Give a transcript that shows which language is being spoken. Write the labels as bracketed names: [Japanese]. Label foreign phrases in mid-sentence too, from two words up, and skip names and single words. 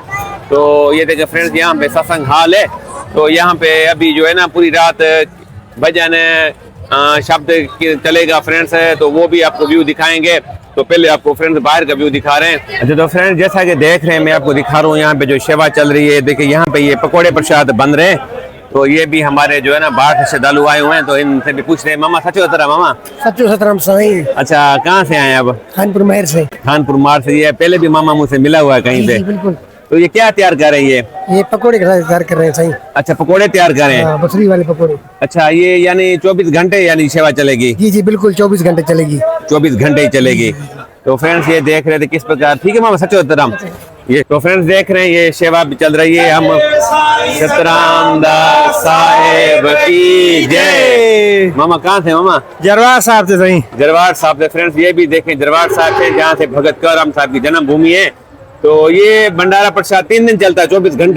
[Hindi] तो ये देखें फ्रेंड्स यहाँ पे सत्संग हाल है। तो यहाँ पे अभी जो है ना पूरी रात भजन शब्द चलेगा फ्रेंड्स, तो वो भी आपको व्यू दिखाएंगे। तो पहले आपको फ्रेंड्स बाहर का व्यू दिखा रहे हैं। अच्छा तो फ्रेंड्स जैसा कि देख रहे हैं मैं आपको दिखा रहा हूँ यहाँ पे जो सेवा चल रही है। देखिए यहाँ पे ये पकोड़े प्रसाद बन रहे हैं। तो ये भी हमारे जो है ना बाहर से श्रद्धालु आए हुए हैं। तो इनसे भी पूछ रहे हैं मामा सचो सतराम मामा? सच्चो सतराम सही। अच्छा कहाँ से आए अब? खानपुर महर से। खानपुर मार से। ये पहले भी मामा मुझसे मिला हुआ है कहीं पे। बिल्कुल। तो ये क्या तैयार कर रही है? ये पकोड़े तैयार कर रहे हैं सही। अच्छा पकोड़े तैयार कर रहे हैं। बसरी वाले पकोड़े। अच्छा ये यानी 24 घंटे यानी सेवा चलेगी? जी जी बिल्कुल 24 घंटे चलेगी। 24 घंटे ही चलेगी। तो फ्रेंड्स ये देख रहे थे किस प्रकार, ठीक है मामा सचो सतराम। ये तो फ्रेंड्स देख रहे हैं ये सेवा भी चल रही है। हम सतरामदास साहेब की जय। मामा कहाँ थे मामा? जरवार साहब से सही। जरवार साहब से। फ्रेंड्स ये भी देखें जरवार साहब से, जहाँ से भगत कंवरराम साहब की जन्म भूमि है। तो ये भंडारा प्रसाद 3 दिन चलता है, 24 घंटे।